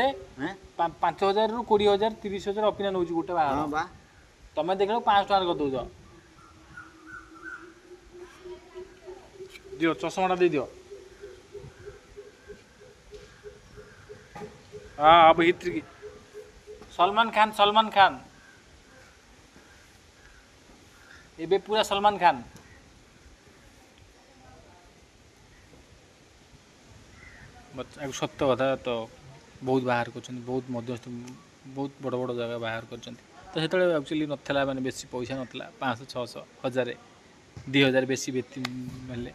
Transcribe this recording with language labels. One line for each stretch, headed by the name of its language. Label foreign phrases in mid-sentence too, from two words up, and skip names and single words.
Odia: ହଁ 5,000ରୁ 20,000 30,000 ଅପିନା ନେଉଛି ଗୋଟେ ବାହାଘର। ହଁ ବା ତମେ ଦେଖିଲ 500 ଟଙ୍କାରେ କରିଦେଉଛ। ଦିଅ ଚଷମାଟା ଦେଇଦିଅ। ହଁ
Hindi: अब हित
Odia: सलमान खान ଏବେ ପୁରା ସଲମାନ ଖାନ। ସତ କଥା ତ ବହୁତ ବାହାର କରୁଛନ୍ତି, ବହୁତ ମଧ୍ୟସ୍ଥି ବହୁତ ବଡ଼ ବଡ଼ ଜାଗା ବାହାର କରିଛନ୍ତି। ତ ସେତେବେଳେ ଆକ୍ଚୁଆଲି ନଥିଲା ମାନେ ବେଶୀ ପଇସା ନଥିଲା 500 600 1000 2000 ବେଶୀ ହେଲେ।